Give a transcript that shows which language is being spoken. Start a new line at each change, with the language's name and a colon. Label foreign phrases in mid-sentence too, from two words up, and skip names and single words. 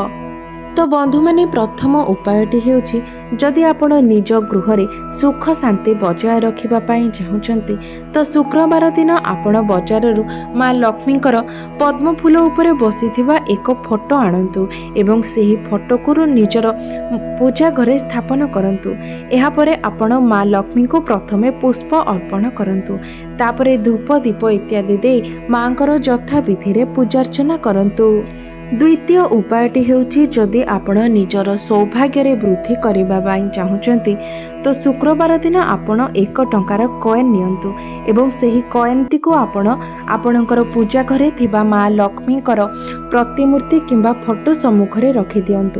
Odia: ତ ବନ୍ଧୁ ମାନେ ପ୍ରଥମ ଉପାୟଟି ହେଉଛି ଯଦି ଆପଣ ନିଜ ଗୃହ ରେ ସୁଖ ଶାନ୍ତି ବଜାୟ ରଖିବା ପାଇଁ ଚାହୁଁଛନ୍ତି ତ ଶୁକ୍ରବାର ଦିନ ଆପଣ ବଜାରରୁ ମା ଲକ୍ଷ୍ମୀଙ୍କର ପଦ୍ମ ଫୁଲ ଉପରେ ବସିଥିବା ଏକ ଫଟୋ ଆଣନ୍ତୁ ଏବଂ ସେହି ଫଟୋ କୁ ନିଜର ପୂଜା ଘରେ ସ୍ଥାପନ କରନ୍ତୁ। ଏହା ପରେ ଆପଣ ମା ଲକ୍ଷ୍ମୀ କୁ ପ୍ରଥମେ ପୁଷ୍ପ ଅର୍ପଣ କରନ୍ତୁ ତାପରେ ଧୂପ ଦୀପ ଇତ୍ୟାଦି ଦେଇ ମାଙ୍କର ଯଥା ବିଧି ରେ ପୂଜାର୍ଚ୍ଚନା କରନ୍ତୁ। ଦ୍ୱିତୀୟ ଉପାୟଟି ହେଉଛି ଯଦି ଆପଣ ନିଜର ସୌଭାଗ୍ୟ ରେ ବୃଦ୍ଧି କରିବା ପାଇଁ ଚାହୁଁଛନ୍ତି ତ ଶୁକ୍ରବାର ଦିନ ଆପଣ 1 ଟଙ୍କାର କଏନ ନିଅନ୍ତୁ ଏବଂ ସେହି କଏନଟି କୁ ଆପଣଙ୍କର ପୂଜା ଘରେ ଥିବା ମା ଲକ୍ଷ୍ମୀଙ୍କର ପ୍ରତିମୂର୍ତ୍ତି କିମ୍ବା ଫଟୋ ସମ୍ମୁଖ ରେ ରଖି ଦିଅନ୍ତୁ।